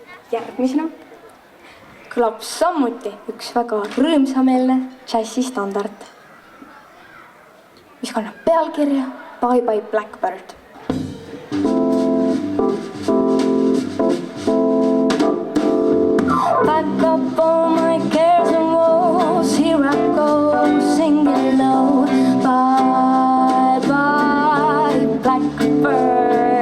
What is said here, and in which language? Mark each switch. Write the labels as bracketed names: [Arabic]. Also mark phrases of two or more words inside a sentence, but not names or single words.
[Estonian] Järgmisena kõlab samuti üks väga rõõmsameelne džässistandard, mis kannab pealkirja Bye Bye Blackbird. [English] Pack up all my cares and woes, here I go, singing low. Bye bye blackbird.